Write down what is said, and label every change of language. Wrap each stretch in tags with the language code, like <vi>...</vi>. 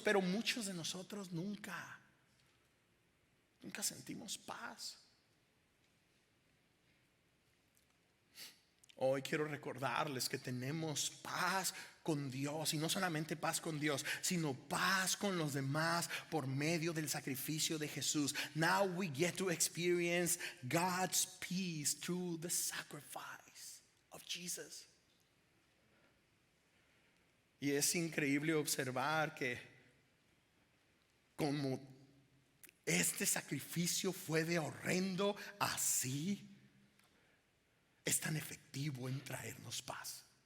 <es>Pero muchos de nosotros nunca sentimos paz. Hoy quiero recordarles que tenemos paz con Dios, y no solamente paz con Dios, sino paz con los demás por medio del sacrificio de Jesús.</es> <en>Now we get to experience God's peace through the sacrifice of Jesus.</en> <es>Y es increíble observar que como este sacrificio fue de horrendo, así es tan efectivo en traernos paz.</es>